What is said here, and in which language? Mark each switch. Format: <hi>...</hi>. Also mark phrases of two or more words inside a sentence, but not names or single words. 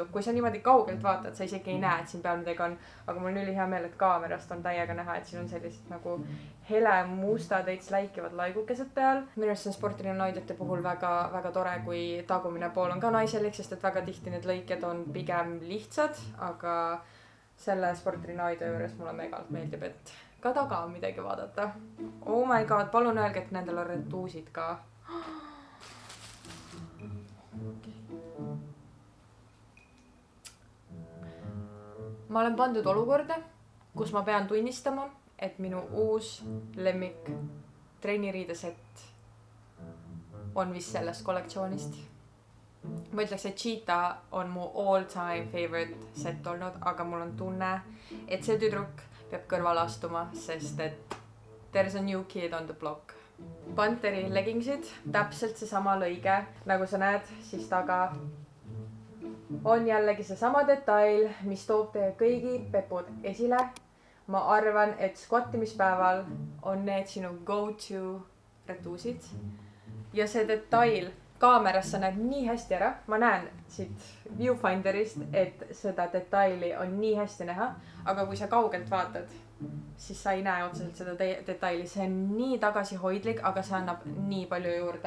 <et>Kui sa niimoodi kaugelt vaatad, sa isegi ei näe, et siin peal midagi on, aga mul on üli hea meel, et kaamerast on täiega näha, et siin on sellised nagu hele mustad, veits läikivad laigukesed peal. Minu arust see on sportrinnahoidjate puhul väga tore, kui tagumine pool on ka naiselik, sest et väga tihti need lõiked on pigem lihtsad, aga selle sportrinnahoidja juures mulle megalt meeldib, et ka taga on midagi vaadata.</et> <en>Oh my god,</en> <et>palun öelge, et nendel on retuusid ka. Ma olen pandud olukorda, kus ma pean tunnistama, et minu uus lemmik trenniriidesett on vist sellest kollektsioonist. Ma ütleks, et Cheetah on mu</et> <en>all-time favorite set</en> <et>olnud, aga mul on tunne, et see tüdruk peab kõrvale astuma, sest et</et> <en>there's a new kid on the block.</en> <et>Pantheri leggingsid, täpselt seesama lõige, nagu sa näed, siis taga on jällegi seesama detail, mis toob teie kõigi pepud esile. Ma arvan, et squattimispäeval on need sinu go-to retuusid. Ja see detail kaameras sa näed nii hästi ära. Ma näen siit viewfinderist, et seda detaili on nii hästi näha. Aga kui sa kaugelt vaatad, siis sa ei näe otseselt seda detaili. See on nii tagasihoidlik, aga see annab nii palju juurde.</et>